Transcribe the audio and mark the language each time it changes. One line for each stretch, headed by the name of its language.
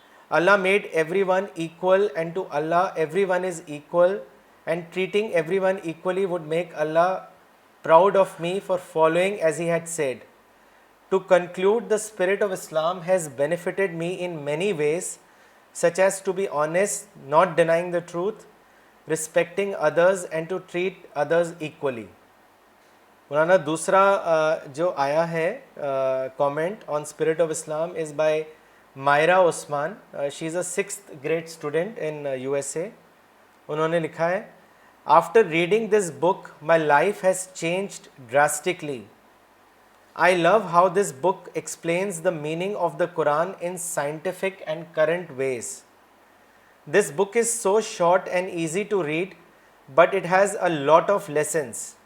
English: Allah made everyone equal, and to Allah everyone is equal, and treating everyone equally would make Allah proud of me for following as He had said. To conclude, the spirit of Islam has benefited me in many ways, such as to be honest, not denying the truth, respecting others, and to treat others equally."
Urdu: مولانا دوسرا جو آیا ہے
English: comment on spirit of Islam is by
Urdu: Maira Usman.
English: She is a 6th grade student in USA.
Urdu: انہوں نے لکھا ہے,
English: "After reading this book, my life has changed drastically. I love how this book explains the meaning of the Quran in scientific and current ways. This book is so short and easy to read, but it has a lot of lessons.